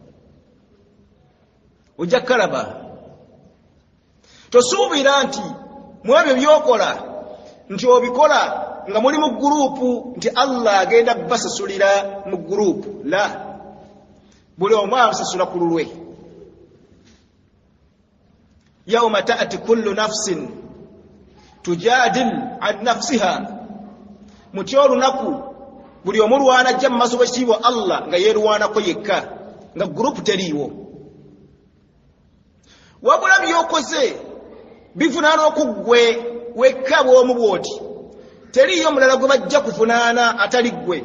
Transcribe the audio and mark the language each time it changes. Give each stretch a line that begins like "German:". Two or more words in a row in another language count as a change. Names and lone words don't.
Ganda: Ojja kukalaba. Tosuubira nti mu ebyo by'okola nti obikola nga muli mu guruupu nti Allah agenda basasulira mu guruupu. La, buli omu abasasula ku lulwe.
Arabic: يوم تأتي كل نفس تجادل عن نفسها,
Ganda: muti olunaku buli omu lwana ajja mu maaso g'ekitiibwa Allah nga yeerwanako yekka, nga guruupu teriiwo. Wabula by'okoze bivunaana okuggwe wekka bw'omu bw'oti, teriiyo mulala gwe bajja kuvunaana atali ggwe.